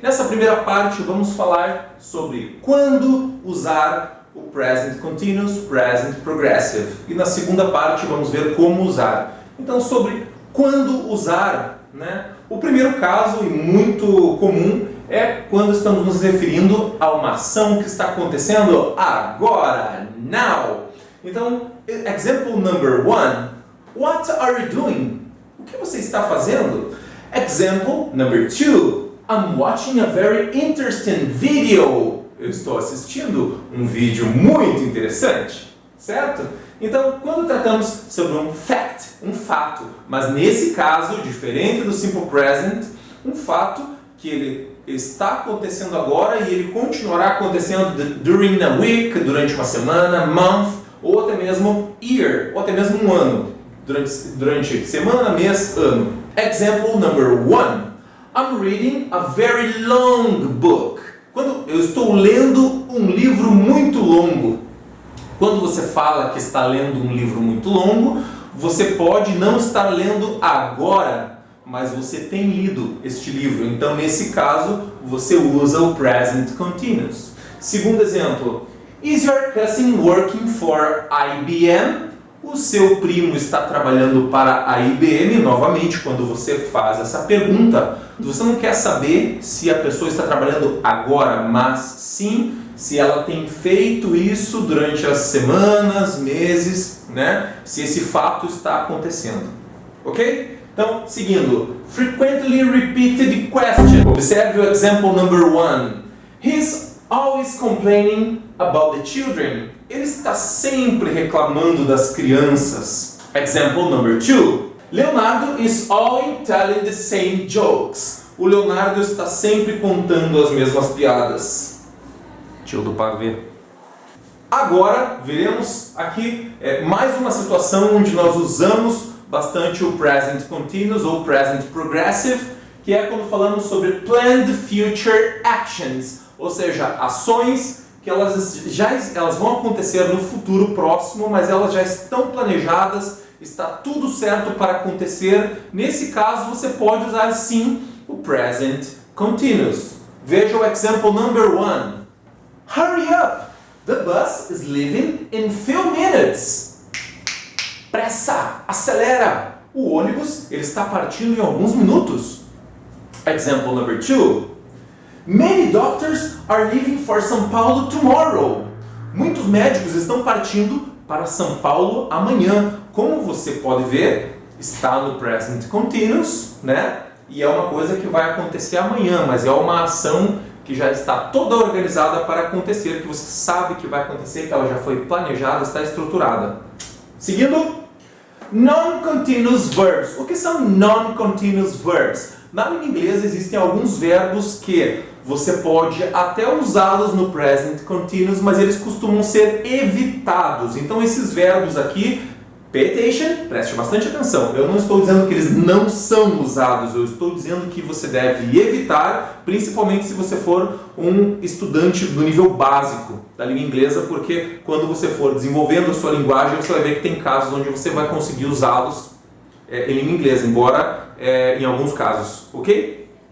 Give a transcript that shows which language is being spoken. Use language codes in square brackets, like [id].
[pt] Nessa primeira parte vamos falar sobre quando usar o Present Continuous, Present Progressive. E na segunda parte vamos ver como usar. Então, sobre quando usar, né? O primeiro caso, e muito comum, é quando estamos nos referindo a uma ação que está acontecendo agora, now. [en] Então, example number one, what are you doing? [pt] O que você está fazendo? [en] Example number two, I'm watching a very interesting video. [pt] Eu estou assistindo um vídeo muito interessante, certo? Então, quando tratamos sobre um fact, um fato, mas nesse caso, diferente do simple present, um fato que ele está acontecendo agora e ele continuará acontecendo [en] during a week, [pt] durante uma semana, month, ou até mesmo year, ou até mesmo um ano, durante semana, mês, ano. [en] Example number one, I'm reading a very long book. [pt] Quando eu estou lendo um livro muito longo. Quando você fala que está lendo um livro muito longo, você pode não estar lendo agora, mas você tem lido este livro. Então, nesse caso, você usa o Present Continuous. Segundo exemplo, [en] is your cousin working for IBM? [pt] O seu primo está trabalhando para a IBM? Novamente, quando você faz essa pergunta, você não quer saber se a pessoa está trabalhando agora, mas sim se ela tem feito isso durante as semanas, meses, né? Se esse fato está acontecendo. Ok? Então, seguindo. [en] Frequently repeated question. [pt] Observe o [en] example number one. He's always complaining about the children. [pt] Ele está sempre reclamando das crianças. [en] Example number two. Leonardo is always telling the same jokes. [pt] O Leonardo está sempre contando as mesmas piadas. Tio do pavê. Agora, veremos aqui mais uma situação onde nós usamos bastante o Present Continuous ou Present Progressive, que é quando falamos sobre Planned Future Actions, ou seja, ações que elas vão acontecer no futuro próximo, mas elas já estão planejadas, está tudo certo para acontecer. Nesse caso, você pode usar sim o Present Continuous. Veja o [en] example number one. Hurry up! The bus is leaving in few minutes. [pt] Pressa! Acelera! O ônibus ele está partindo em alguns minutos. [en] Example number two. Many doctors are leaving for São Paulo tomorrow. [pt] Muitos médicos estão partindo para São Paulo amanhã. Como você pode ver, está no Present Continuous, né? E é uma coisa que vai acontecer amanhã, mas é uma ação que já está toda organizada para acontecer, que você sabe que vai acontecer, que ela já foi planejada, está estruturada. [en] Seguindo, non-continuous verbs. [pt] O que são non-continuous verbs? Na língua inglesa existem alguns verbos que você pode até usá-los no present continuous, mas eles costumam ser evitados. Então esses verbos aqui, [en] pay attention, [pt] preste bastante atenção. Eu não estou dizendo que eles não são usados, eu estou dizendo que você deve evitar, principalmente se você for um estudante do nível básico da língua inglesa, porque quando você for desenvolvendo a sua linguagem, você vai ver que tem casos onde você vai conseguir usá-los em língua inglesa, embora em alguns casos, ok?